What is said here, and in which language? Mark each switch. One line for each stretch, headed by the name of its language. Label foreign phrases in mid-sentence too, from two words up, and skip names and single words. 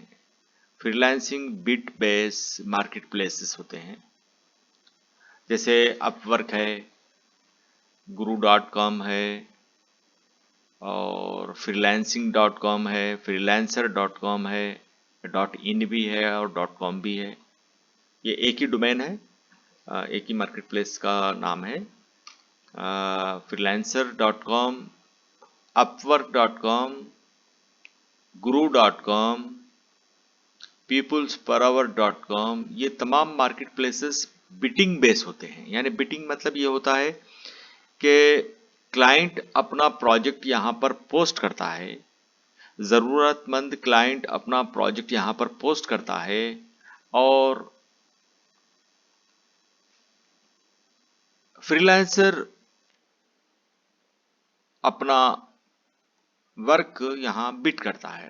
English: freelancing bid base market places
Hindi: होते हैं, जैसे अपवर्क है, guru.com है, और freelancing.com है, freelancer.com है, .in भी है और .com भी है। ये एक ही डोमेन है, एक ही
English: market place
Hindi: का नाम है। freelancer.com, upwork.com, guru.com, peoplesperhour.com, ये तमाम
English: market places bidding base
Hindi: होते हैं। यानी बिटिंग मतलब ये होता है कि क्लाइंट अपना प्रोजेक्ट यहाँ पर पोस्ट करता है, ज़रूरतमंद क्लाइंट अपना प्रोजेक्ट यहाँ पर पोस्ट करता है और फ्रीलांसर अपना वर्क यहाँ बिट करता है।